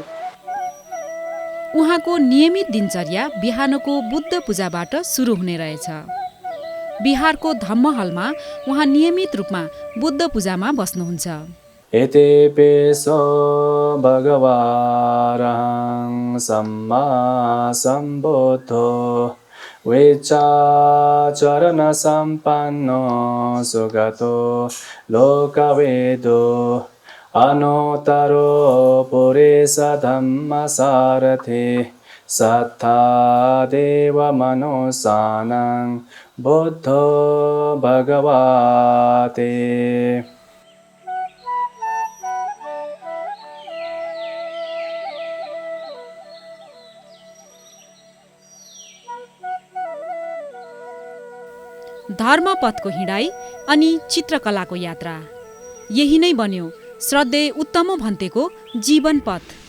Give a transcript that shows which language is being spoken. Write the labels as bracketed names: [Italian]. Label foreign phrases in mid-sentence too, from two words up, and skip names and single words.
[Nepali] उहाँको नियमित दिनचर्या बिहानको बुद्ध पूजाबाट सुरु हुने रहेछ। बिहारको धम्महलमा उहाँ नियमित रूपमा बुद्ध पूजामा बस्नुहुन्छ। [Pali] एतेपेसो भगवारहं सम्मा सम्बुद्धो विचाचरण सम्पन्नो सुगतो लोकवेदो अनुत्तरो पुरेश धम्मसारथे सत्ता देव मनुसानं बुद्धो भगवते। [Nepali] धर्मपथको हिँडाइ अनि चित्रकलाको यात्रा, यही नै बन्यो श्रद्धेय उत्तमो भन्तेको जीवन पथ।